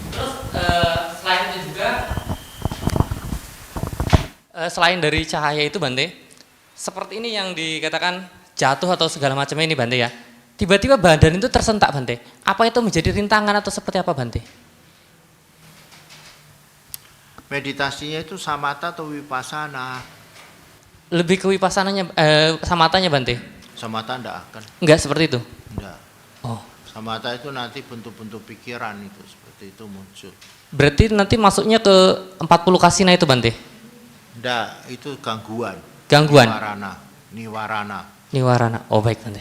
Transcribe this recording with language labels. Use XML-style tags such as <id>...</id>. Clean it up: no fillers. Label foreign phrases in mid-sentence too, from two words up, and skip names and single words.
<id>Terus selain itu juga, selain dari cahaya itu Bante, seperti ini yang dikatakan jatuh atau segala macamnya ini Bante ya. Tiba-tiba badan itu tersentak Bante. Apa itu menjadi rintangan atau seperti apa Bante? Meditasinya itu samatha atau vipassana? Lebih ke wipassananya, samatanya Bante? Samatha enggak akan. Enggak seperti itu? Enggak. Oh. Samatha itu nanti bentuk-bentuk pikiran itu seperti itu muncul. Berarti nanti masuknya ke 40 kasina itu Bante? Enggak, itu gangguan. Gangguan? Niwarana. Oh baik Bante.</id>